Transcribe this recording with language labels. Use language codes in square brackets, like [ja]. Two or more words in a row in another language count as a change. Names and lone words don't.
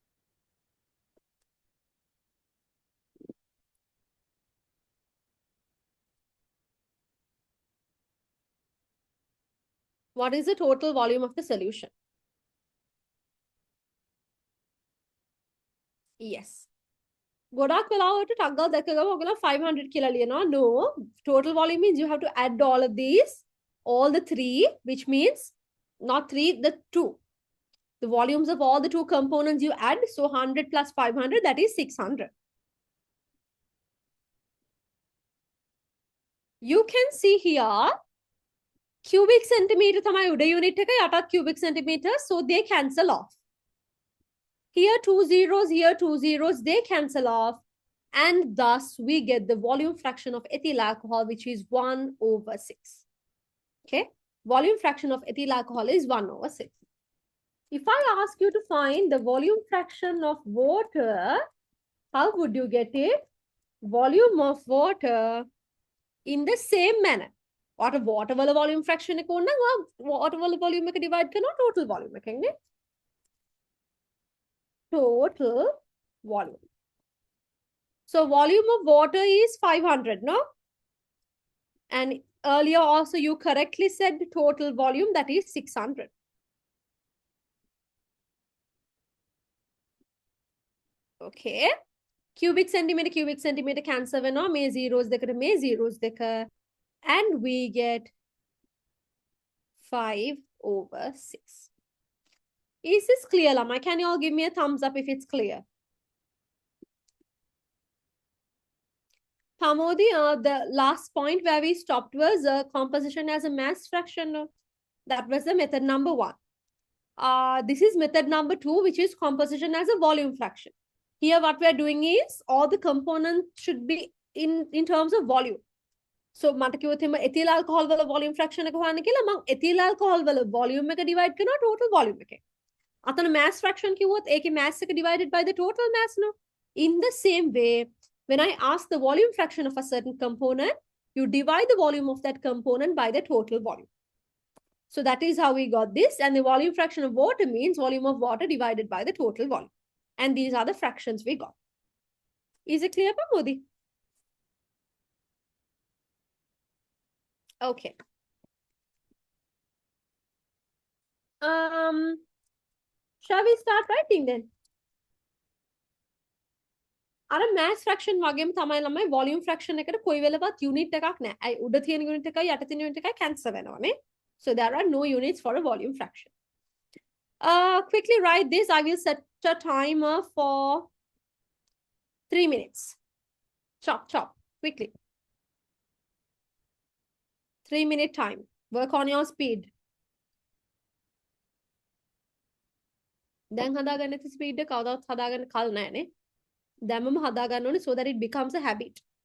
[en] What is the total volume of the solution? Yes. [si] ගොඩක් වෙලාවට ටක් ගාලා දැක ගම ඔයගොල්ලෝ 500 කියලා ලියනවා. [en] No, total volume means you have to add all of these, all the three, which means not three, the two. The volumes of all the two components you add, so 100 plus 500, that is 600. You can see here, cubic centimeter [si] තමයි උඩ [en] unit [si] එක, යටත් [en] cubic centimeter, so they cancel off. Here two zeros, here two zeros, they cancel off. And thus we get the volume fraction of ethyl alcohol, which is 1/6. Okay, volume fraction of ethyl alcohol is 1/6. If I ask you to find the volume fraction of water, how would you get it? Volume of water in the same manner. [si] Water වල [en] volume fraction [si] එක ඕනනම් water වල volume එක divide කරනවා [en] total volume [si] එකෙන් නේ. [en] Total volume. So volume of water is 500, no? And earlier also you correctly said the total volume, that is 600. Okay. Cubic centimeter cancel [si] වෙනවා මේ zeros දෙකට මේ zeros දෙක, [en] and we get 5/6. Is this clear, Lama? Can you all give me a thumbs up if it's clear? Pamodi, the last point where we stopped was composition as a mass fraction. That was the method number 1. This is method number 2, which is composition as a volume fraction. Here what we are doing is all the components should be in terms of volume. [si] So මට කිව්වොත් එම [en] ethyl alcohol [si] වල [en] volume fraction [si] එක හොයන්න කියලා මම [en] ethyl alcohol [si] වල volume එක divide කරනවා [en] total volume [si] එකෙන්. අතන [en] mass fraction [si] කිව්වොත් ඒකේ mass එක [en] divided by the total mass, no? In the same way, when I ask the volume fraction of a certain component, you divide the volume of that component by the total volume. So that is how we got this. And the volume fraction of water means volume of water divided by the total volume. And these are the fractions we got. Is it clear, Pamodi? Okay. Shall we start writing then? [si] අර [en] mass fraction [si] වගේම තමයි ළමයි [en] volume fraction [si] එකට කොයි වෙලවත් unit එකක් නැහැ. අයි උඩ තියෙන unit එකයි යට තියෙන unit එකයි cancel වෙනවානේ. [en] So there are no units for a volume fraction. Quickly write this. I will set a timer for 3 minutes. Chop, quickly. 3-minute time. Work on your speed. [si] දැන් හදාගන්න ඇති ස්පීඩ් එක කවදාවත් හදාගන්න කල් නැහැනේ. දැම්මම හදාගන්න ඕනේ [en] so that it becomes a habit.